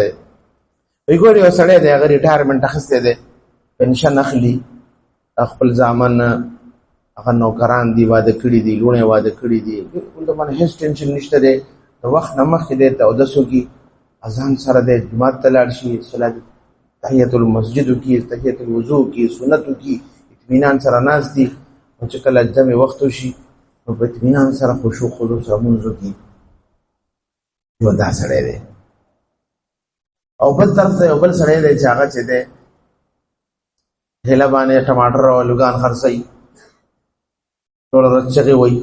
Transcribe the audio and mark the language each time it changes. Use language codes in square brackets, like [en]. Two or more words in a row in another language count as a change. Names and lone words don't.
[ps] وایي ګورې یو سړی دی، هغه ریټایرمنټ اخیستی دی، پنشن اخلي، خپل زامن هغه نوکران دي، واده کړي دي، لوڼې واده کړي دي، بالکل د باندې هېڅ ټینشن نشته دی. د وخت نه مخکې دی ته اودس وکړي، اذان سره دی جومات ته لاړ شي، [ar] تحیت المسجد [ps] کی، [ar] تحیت الوضو [ps] کی، سنتو کی، اطمینان سره ناس دي. او چې کله جمع وخت وشي نو په اطمینان سره خشوع خضوع سره منځو کی. یو دا سړی دی. او بل طرف ته یو بل سړی دی چې هغه چې دی ټیله باندې ټماټر او الوګان خرڅوي، ټوله ورځ چغې وایي.